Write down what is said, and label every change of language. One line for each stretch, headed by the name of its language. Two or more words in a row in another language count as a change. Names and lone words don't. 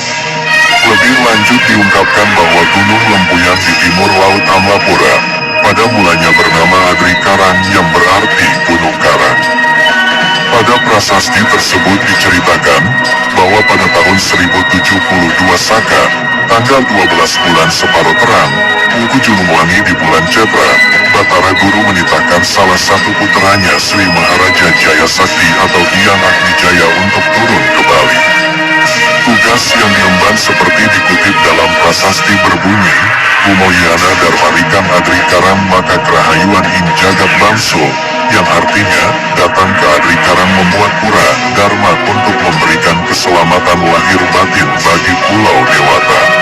Indonesian: Lebih lanjut diungkapkan bahwa Gunung Lempuyan di timur Laut Amlapura pada mulanya bernama Adri Karang yang berarti Gunung Karang. Pada prasasti tersebut diceritakan bahwa pada tahun 1072 Saka, tanggal 12 bulan Separuh Terang, Minggu Junungwangi di bulan Cetra, Batara Guru menitahkan salah satu puteranya Sri Maharaja Jaya Sakti atau Hyang Agwijaya untuk turun ke Bali. Tugas yang diemban seperti dikutip dalam prasasti berbunyi,
Kawi: Bumoyana Darmarikan Adri Karang maka kerahayuan ing jagat bangso,
Indonesian: yang artinya, datang ke Adri Karang membuat pura, Dharma untuk memberikan keselamatan lahir batin bagi Pulau Dewata.